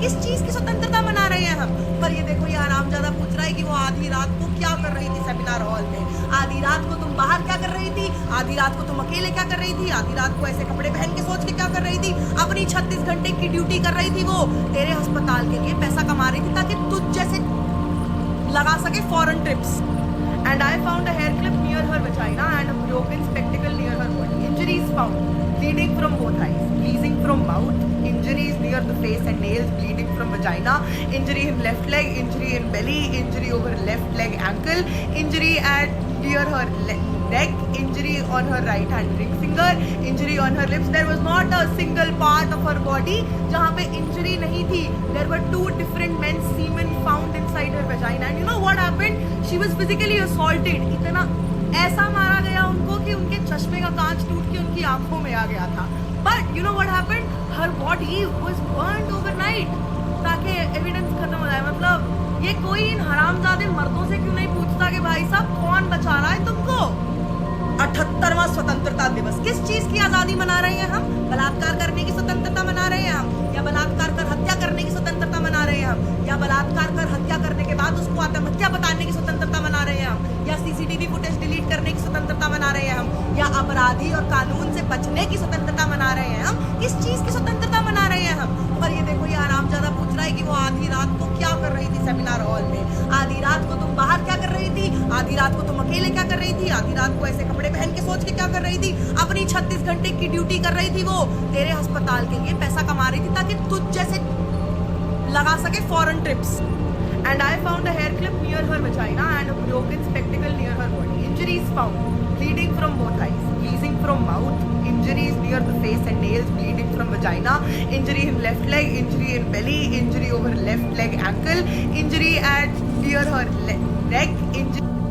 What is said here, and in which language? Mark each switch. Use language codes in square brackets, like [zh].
[hi] किस चीज की स्वतंत्रता मना रहे हैं हम? पर ये देखो, ये आरामजादा पूछ रहा है कि वो आधी रात को क्या कर रही थी सेमिनार हॉल में, आधी रात को तुम बाहर क्या कर रही थी, आधी रात को तुम अकेले क्या कर रही थी, आधी रात को ऐसे कपड़े पहन के सोच के क्या कर रही थी, अपनी 36 घंटे की ड्यूटी कर रही थी। वो तेरे अस्पताल के लिए पैसा कमा रही थी ताकि तुझ जैसे लगा सके foreign trips. [en] And I found a hair clip near her vagina and a broken spectacle near her body. Injuries found, bleeding from both eyes, bleeding from mouth, injuries near the face and nails, bleeding from vagina, injury in left leg, injury in belly, injury over left leg ankle, injury at near her neck, injury on her right hand ring finger, injury on her lips. There was not a single part of her body [hi] जहाँ पे injury नहीं थी. [en] There were 2 different men's semen found inside her vagina. And you know what happened? She was physically assaulted. [hi] इतना ऐसा मारा गया उनको कि उनके चश्मे का कांच टूट के उनकी आंखों में आ गया था. [en] But you know what happened? Her body was burned overnight [hi] ताकि एविडेंस खत्म हो जाए. मतलब ये कोई इन हरामजादे मर्दों से क्यों नहीं पूछता कि भाई साहब कौन बचा रहा है तुमको? 78वां स्वतंत्रता दिवस किस चीज की आजादी मना रहे हैं हम? बलात्कार करने की स्वतंत्रता मना रहे हैं हम, या बलात्कार कर हत्या करने की स्वतंत्रता मना रहे हैं हम, या बलात्कार कर हत्या करने के बाद उसको आत्महत्या बताने की स्वतंत्रता मना रहे हैं हम, या सीसीटीवी फुटेज डिलीट करने की स्वतंत्रता मना रहे हैं हम, या अपराधी और कानून से बचने की स्वतंत्रता मना रहे हैं हम? किस चीज की स्वतंत्रता मना रहे हैं हम? और ये देखो ये आरामजादा पूछ रहा है कि वो आधी रात को क्या कर रही थी सेमिनार हॉल में, आधी रात को तुम बाहर क्या कर रही थी, आधी रात को तुम अकेले क्या कर रही थी, आधी रात को ऐसे कपड़े पहन के सोच के क्या कर रही थी, अपनी 36 घंटे की ड्यूटी कर रही थी, वो तेरे अस्पताल के लिए पैसा कमा रही थी ताकि तुझ जैसे लगा सके foreign trips. [en] And I found a hair clip near her vagina and a broken spectacle near her body. Injuries found: bleeding from both eyes, bleeding from mouth, injuries near the face and nails, bleeding from vagina, injury in left leg, injury in belly, injury over left leg ankle, injury at near her neck, injury